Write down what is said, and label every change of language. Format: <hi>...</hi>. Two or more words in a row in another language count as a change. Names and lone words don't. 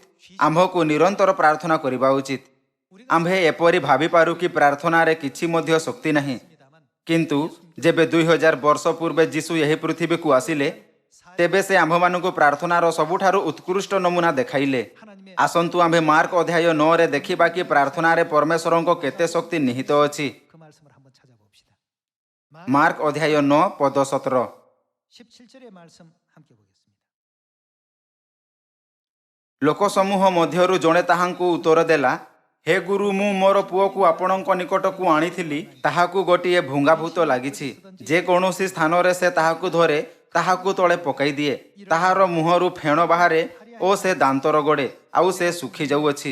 <or>ଆମ୍ଭକୁ ନିରନ୍ତର ପ୍ରାର୍ଥନା କରିବା ଉଚିତ। ଆମ୍ଭେ ଏପରି ଭାବିପାରୁ କି ପ୍ରାର୍ଥନାରେ କିଛି ମଧ୍ୟ ଶକ୍ତି ନାହିଁ। କିନ୍ତୁ ଯେବେ 2000 ବର୍ଷ ପୂର୍ବେ ଯୀଶୁ ଏହି ପୃଥିବୀକୁ ଆସିଲେ, ତେବେ ସେ ଆମ୍ଭମାନଙ୍କୁ ପ୍ରାର୍ଥନାର ସବୁଠାରୁ ଉତ୍କୃଷ୍ଟ ନମୁନା ଦେଖାଇଲେ। ଆସନ୍ତୁ ଆମ୍ଭେ ମାର୍କ ଅଧ୍ୟାୟ 9ରେ ଦେଖିବା କି ପ୍ରାର୍ଥନାରେ ପରମେଶ୍ୱରଙ୍କ କେତେ ଶକ୍ତି ନିହିତ ଅଛି।</or> <ko>그 말씀을 한번 찾아봅시다.</ko> <or>ମାର୍କ ଅଧ୍ୟାୟ 9 ପଦ 17।</or> <ko>17절의 말씀 함께 보겠습니다.</ko> <or>ଲୋକସମୂହ ମଧ୍ୟରୁ ଜଣେ ତାହାଙ୍କୁ ଉତ୍ତର ଦେଲା, ହେ ଗୁରୁ, ମୁଁ ମୋର ପୁଅକୁ ଆପଣଙ୍କ ନିକଟକୁ ଆଣିଥିଲି। ତାହାକୁ ଗୋଟିଏ ଭୁଙ୍ଗାଭୂତ ଲାଗିଛି। ଯେକୌଣସି ସ୍ଥାନରେ ସେ ତାହାକୁ ଧରେ, ତାହାକୁ ତଳେ ପକାଇ ଦିଏ। ତାହାର ମୁହଁରୁ ଫେଣ ବାହାରେ ଓ ସେ ଦାନ୍ତ ରଗଡ଼େ, ଆଉ ସେ ଶୁଖି ଯାଉଅଛି।</or>